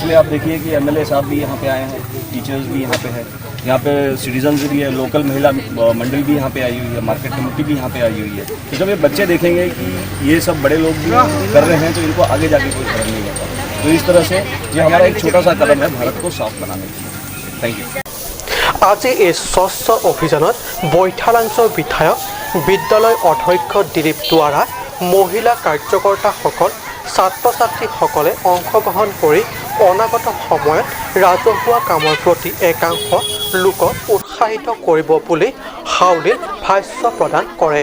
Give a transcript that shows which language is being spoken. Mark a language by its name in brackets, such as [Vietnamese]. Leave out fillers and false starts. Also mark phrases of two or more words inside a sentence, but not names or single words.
[Hindi] इसलिए आप देखिए कि MLA साहब भी यहाँ पे आए हैं, टीचर्स भी यहाँ पे हैं, यहाँ पे सिटीजन्स भी है, लोकल महिला मंडल भी यहाँ पे आई हुई है, मार्केट कमेटी भी यहाँ पे आई हुई है। तो जब ये बच्चे देखेंगे कि ये सब बड़े लोग भी कर रहे हैं तो इनको आगे जाके कोई शर्म नहीं होता। तो इस तरह से ये हमारा एक छोटा सा कदम है भारत को साफ बनाने के लिए। [English] thank you. [Assamese] আজি এই স্বচ্ছ অভিযানত বৈঠালাংচৰ বিধায়ক বিদ্যালয় অধ্যক্ষ দিলীপ দুৱাৰা মহিলা কাৰ্যকৰ্তাসকল ছাত্ৰ ছাত্ৰীসকলে অংশগ্ৰহণ কৰি অনাগত সময়ত ৰাজহুৱা কামৰ প্ৰতি একাংশ লোকক উৎসাহিত কৰিব বুলি হাউলিত ভাষ্য প্ৰদান কৰে।